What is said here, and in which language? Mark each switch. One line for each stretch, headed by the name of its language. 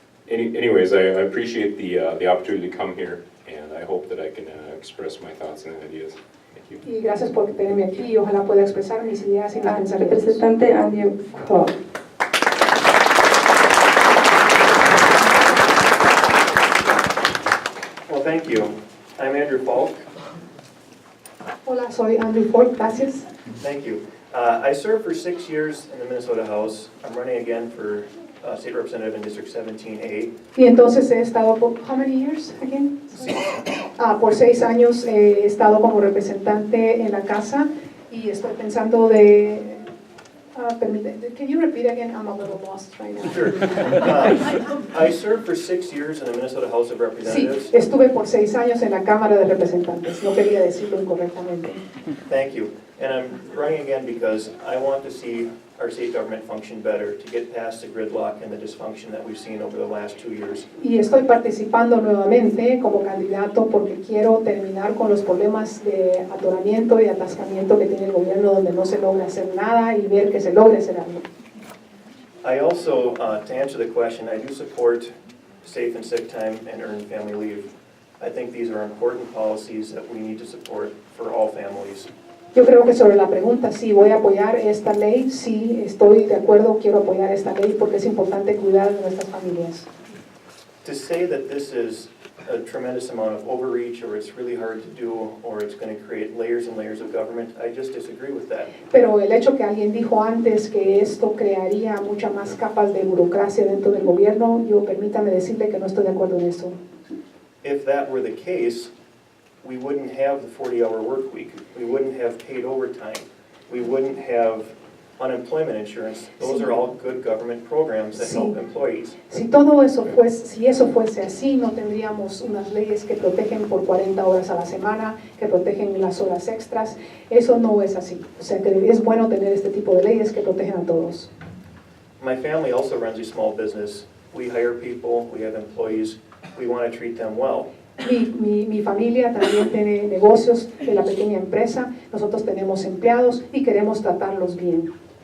English: Anyways, I appreciate the opportunity to come here, and I hope that I can express my thoughts and ideas. Thank you.
Spanish: Y gracias por tenerme aquí y ojalá pueda expresar mis ideas y mis pensamientos. Representante Andrew Hall.
English: Well, thank you. I'm Andrew Falk.
Spanish: Hola, soy Andrew Ford, gracias.
English: Thank you. I served for 6 years in the Minnesota House. I'm running again for State Representative in District 17A.
Spanish: Y entonces he estado por,
English: how many years again?
Spanish: Por 6 años he estado como representante en la casa y estoy pensando de,
English: can you repeat again? I'm a little lost right now. Sure. I served for 6 years in the Minnesota House of
Spanish: Sí,
English: Representatives.
Spanish: estuve por 6 años en la Cámara de Representantes, no quería decirlo incorrectamente.
English: Thank you. And I'm running again because I want to see our state government function better, to get past the gridlock and the dysfunction that we've seen over the last 2 years.
Spanish: Y estoy participando nuevamente como candidato porque quiero terminar con los problemas de atoramiento y atascamiento que tiene el gobierno, donde no se logra hacer nada y ver que se logre hacer algo.
English: I also, to answer the question, I do support safe and sick time and earned family leave. I think these are important policies that we need to support for all families.
Spanish: Yo creo que sobre la pregunta, sí, voy a apoyar esta ley, sí, estoy de acuerdo, quiero apoyar esta ley porque es importante cuidar de nuestras familias.
English: To say that this is a tremendous amount of overreach, or it's really hard to do, or it's going to create layers and layers of government, I just disagree with that.
Spanish: Pero el hecho que alguien dijo antes que esto crearía muchas más capas de burocracia dentro del gobierno, yo permítame decirle que no estoy de acuerdo en eso.
English: If that were the case, we wouldn't have the 40-hour work week. We wouldn't have paid overtime. We wouldn't have unemployment insurance. Those are all good government programs that help employees.
Spanish: Si eso fuese así, no tendríamos unas leyes que protegen por 40 horas a la semana, que protegen las horas extras. Eso no es así. O sea que es bueno tener este tipo de leyes que protegen a todos.
English: My family also runs a small business. We hire people, we have employees, we want to treat them well.
Spanish: Mi familia también tiene negocios de la pequeña empresa, nosotros tenemos empleados y queremos tratarlos bien.